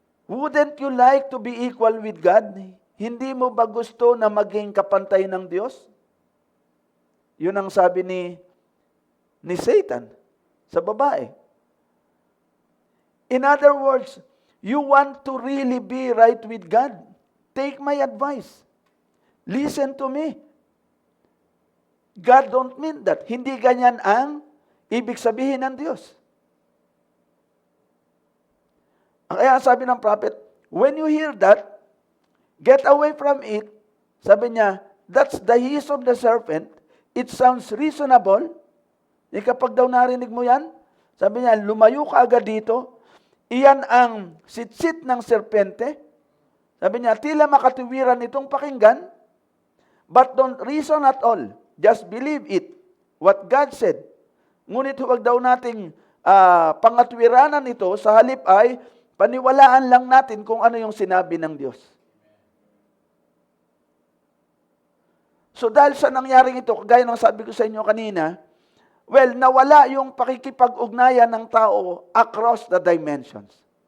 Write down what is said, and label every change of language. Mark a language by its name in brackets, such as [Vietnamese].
[English] Wouldn't you like to be equal with God? [Filipino] Hindi mo ba gusto na maging kapantay ng Diyos? Yun ang sabi ni Satan sa babae. [English] In other words, you want to really be right with God? Take my advice. Listen to me. God don't mean that. [Filipino] Hindi ganyan ang ibig sabihin ng Diyos. Kaya sabi ng prophet, [English] when you hear that, get away from it. [Filipino] Sabi niya, [English] that's the hiss of the serpent. It sounds reasonable. [Filipino] Kapag daw narinig mo yan, sabi niya, lumayo ka agad dito. Iyan ang sitsit ng serpente. Sabi niya, tila makatiwiran itong pakinggan, [English] but don't reason at all. Just believe it. What God said. [Filipino] Ngunit huwag daw nating pangatwiranan ito, sa halip ay paniwalaan lang natin kung ano yung sinabi ng Diyos. So dahil sa nangyaring ito, kagaya ng sabi ko sa inyo kanina, well, nawala yung pakikipag-ugnayan ng tao [English] across the dimensions.